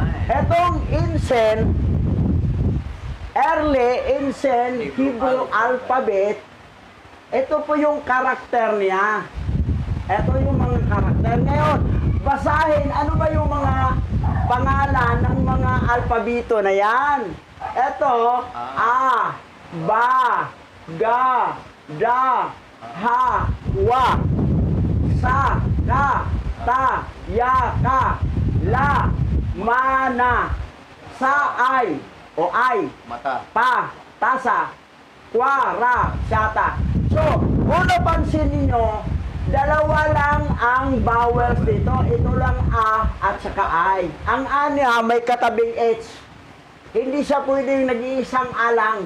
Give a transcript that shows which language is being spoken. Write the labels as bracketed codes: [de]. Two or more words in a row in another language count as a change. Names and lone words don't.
[tl] etong Insen, [en] early Insen Hebrew alphabet, [tl] ito po yung karakter niya. Ito yung mga karakter. Ngayon, basahin, ano ba yung mga pangalan ng mga alpabito na yan? Ito, A, Ba, Ga, Da, Ha, Wa, Sa, Ka, Ta, Ya, Ka, La, Ma, Na, Sa, Ay, o Ay, Mata. Pa, Tasa, Kwa, Ra, Sata. So, kung napansin ninyo, dalawa lang ang vowels dito. Ito lang A at saka I. Ang A niya may katabing H. Hindi siya pwedeng nag-iisang A lang.